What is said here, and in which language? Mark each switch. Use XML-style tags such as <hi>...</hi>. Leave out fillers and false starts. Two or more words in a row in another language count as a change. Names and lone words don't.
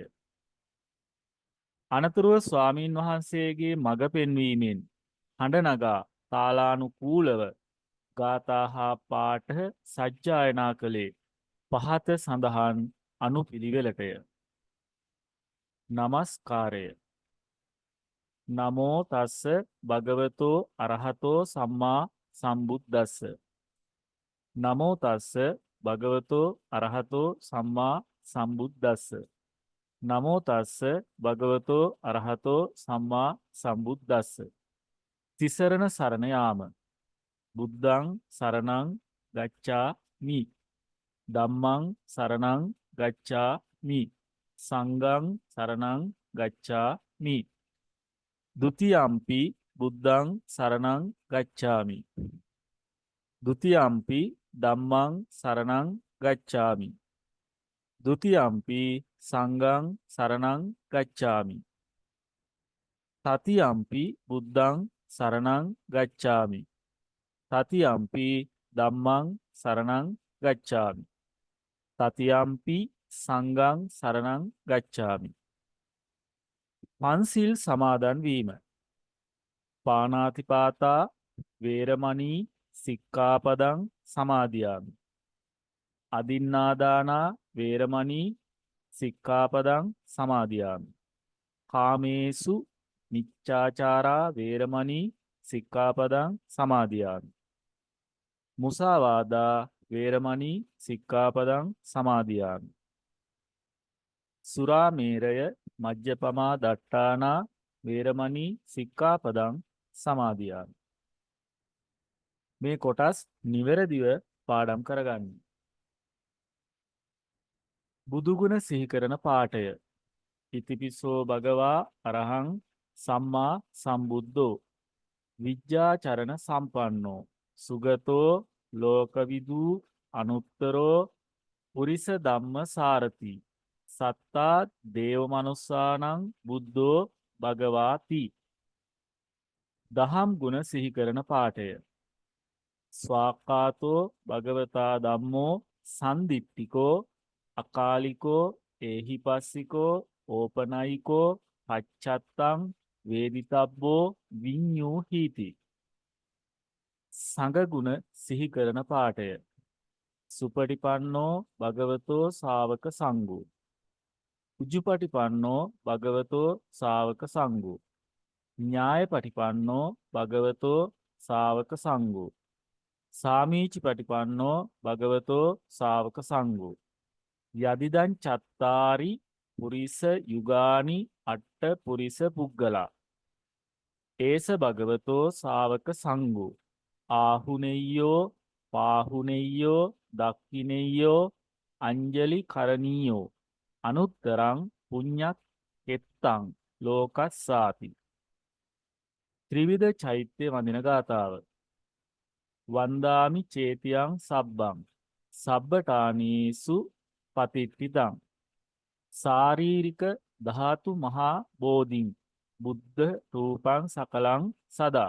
<si>අනතුරුව ස්වාමීන් වහන්සේගේ මඟ පෙන්වීමෙන් හඬ නගා තාලානුකූලව ගාථා හා පාඨ සජ්ජායනා කළේ පහත සඳහන් අනුපිළිවෙලටය. නමස්කාරය.</si> <pi>නමෝ තස්ස භගවතෝ අරහතෝ සම්මා සම්බුද්දස්ස. නමෝ තස්ස භගවතෝ අරහතෝ සම්මා සම්බුද්දස්ස. නමෝ තස්ස භගවතෝ අරහතෝ සම්මා සම්බුද්දස්ස.</pi> <si>තිසරණ සරණ යාම.</si> <pi>බුද්ධං සරණං ගච්ඡාමි. ධම්මං සරණං ගච්ඡාමි. සංඝං සරණං ගච්ඡාමි. ဒ ුතියම්පි බුද්ධං සරණං ගච්ඡාමි. ဒ ුතියම්පි ධම්මං සරණං ගච්ඡාමි. ဒ ුතියම්පි සංඝං සරණං ගච්ඡාමි. තතියම්පි බුද්ධං සරණං ගච්ඡාමි. තතියම්පි ධම්මං සරණං ගච්ඡාමි. තතියම්පි සංඝං සරණං ගච්ඡාමි.</pi> <si>පන්සිල් සමාදන් වීම.</si> <pi>පාණාතිපාතා වේරමණී සික්ඛාපදං සමාදියාමි. අදින්නාදානා වේරමණී සික්ඛාපදං සමාදියාමි. කාමේසු මිච්ඡාචාරා වේරමණී සික්ඛාපදං සමාදියාමි. මුසාවාදා වේරමණී සික්ඛාපදං සමාදියාමි. සුරාමේරය මජ්ජපමා දට්ඨානා වේරමණී සික්ඛාපදං සමාදියාමි.</pi> <si>මේ කොටස් නිවැරදිව පාඩම් කරගන්න. බුදුගුණ සිහි කරන පාඨය.</si> <pi>ඉතිපිසෝ භගවා අරහං සම්මා සම්බුද්ධෝ විජ්ජාචරණ සම්පන්නෝ සුගතෝ ලෝකවිදූ අනුත්තරෝ පුරිස ධම්ම සාරති සත්තා දේව මනුස්සානං බුද්ධෝ භගවාති.</pi> <si>දහම් ගුණ සිහි කරන පාඨය.</si> <pi>ස්වාක්ඛාතෝ භගවතා ධම්මෝ සන්දිට්ඨිකෝ අකාලිකෝ ඒහිපස්සිකෝ ඕපනයිකෝ පච්චත්තං වේදිතබ්බෝ විඤ්ඤූ හීති.</pi> <si>සංඝ ගුණ සිහි කරන පාඨය.</si> <pi>සුපටිපන්නෝ භගවතෝ ශාවක සංඝෝ. උජුපටිපන්නෝ භගවතෝ ශාවක සංඝෝ. ඥායපටිපන්නෝ භගවතෝ ශාවක සංඝෝ. සාමීචි පටිපන්නෝ භගවතෝ ශාවක සංඝෝ. යදිදං චත්තාරි පුරිස යුගානි අට්ඨ පුරිස පුග්ගලා ඒස භගවතෝ ශාවක සංඝෝ. ආහුනෙය්‍යෝ පාහුනෙය්‍යෝ දක්ඛිනෙය්‍යෝ අංජලි කරණීයෝ අනුත්තරං පුඤ්ඤක් එත්තං ලෝකස්සාති.</pi> <si>ත්‍රිවිධ චෛත්‍ය වඳින ගාථාව.</si> <pi>වන්දාමි චේතියං සබ්බං සබ්බටානීසු පතිට්ඨිතං සාරීරික ධාතු මහා බෝධින් බුද්ධ රූපං සකලං සදා.</pi>